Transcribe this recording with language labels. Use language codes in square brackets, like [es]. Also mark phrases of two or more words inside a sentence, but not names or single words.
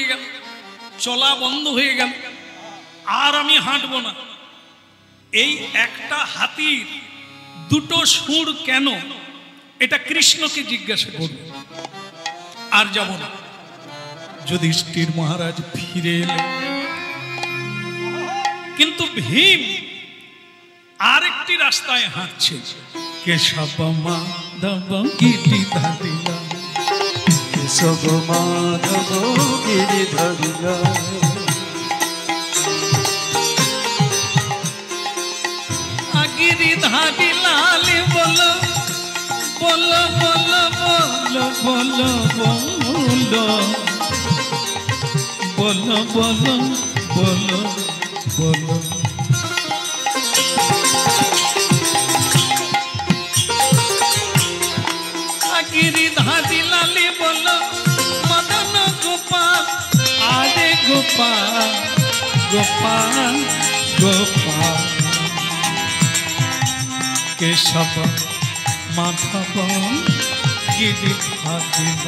[bn] গেল চলা বন্ধ হয়ে গেল আর আমি হাঁটবো না এই একটা হাতির দুটো সুর কেন এটা কৃষ্ণকে জিজ্ঞাসা করব আর যাব না যুধিষ্ঠির মহারাজ ফিরে এলেন কিন্তু ভীম আরেকটি রাস্তায় হাঁটছে কেশব মাধব গিরি ধরিলা কেশব মাধব গিরি ধরিলা [hi] गिरिधारी लाली बोलो बोलो बोलो बोलो बोलो बोलो बोलो बोलो बोलो बोलो गिरिधारी लाली बोलो मदन गोपाल आरे गोपाल गोपाल गोपाल केशव माधव गिरी धरिला